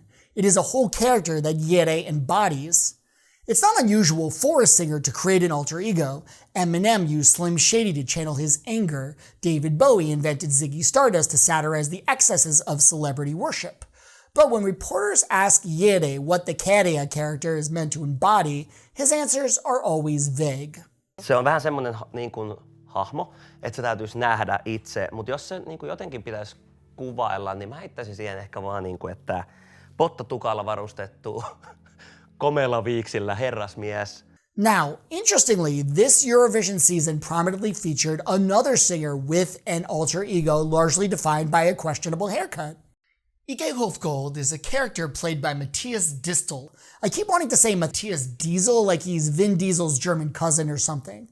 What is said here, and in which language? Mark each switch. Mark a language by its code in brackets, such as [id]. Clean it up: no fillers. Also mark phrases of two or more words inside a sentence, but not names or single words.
[en] It is a whole character that Jere embodies. It's not unusual for a singer to create an alter ego. Eminem used Slim Shady to channel his anger. David Bowie invented Ziggy Stardust to satirize the excesses of celebrity worship. But when reporters ask Jere what the Käärijä character is meant to embody, his answers are always vague. [fi] Se on vähän semmoinen niin kuin hahmo, että se täytyisi nähdä itse, mutta jos se niin kuin jotenkin pitäisi kuvailla, niin mä heittäisin siihen ehkä vaan niin kuin, että pottatukalla varustettu komealla viiksillä herrasmies. [en] Now, interestingly, this Eurovision season prominently featured another singer with an alter ego largely defined by a questionable haircut. Ikke Hofgold is a character played by Matthias Distel. I keep wanting to say Matthias Diesel like he's Vin Diesel's German cousin or something.